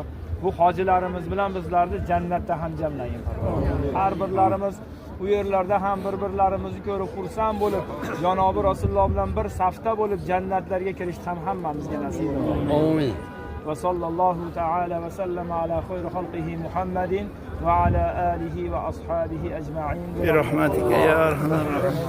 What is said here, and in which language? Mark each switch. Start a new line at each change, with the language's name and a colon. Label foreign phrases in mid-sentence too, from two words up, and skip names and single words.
Uzbek: Bu hojilarimiz bilan bizlarni jannatda ham jamlagin Parvardigor. Har birlarimiz u yerlarda ham bir-birlarimizni ko'rib xursand bo'lib, janobi Rasululloh bilan bir safda bo'lib jannatlarga kirish ham hammamizga nasib bo'lsin.
Arabic: آمين. وصلى الله تعالى وسلم على خير خلقه محمد وعلى آله وأصحابه أجمعين. برحمتك يا أرحم الراحمين.